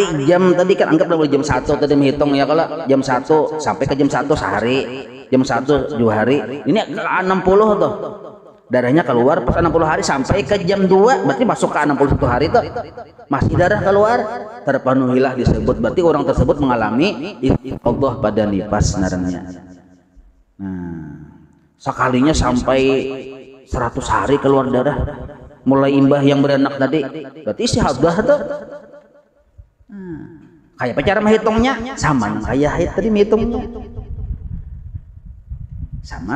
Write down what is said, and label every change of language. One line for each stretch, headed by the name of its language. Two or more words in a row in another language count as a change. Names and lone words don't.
Indonesian: Jam tadi kan anggap dari jam 1 tadi menghitung ya, kalau jam 1 sampai ke jam 1 sehari, jam 1 2 hari, ini ke 60 tuh darahnya keluar pas 60 hari sampai ke jam 2 berarti masuk ke 61 hari tuh masih darah keluar, terpenuhilah disebut berarti orang tersebut mengalami istihadah pada nifas narangnya. Nah, sekalinya sampai 100 hari keluar darah mulai imbah yang beranak tadi berarti istihadah tuh. Kayak apa cara menghitungnya? Sama kayak haid tadi menghitungnya sama.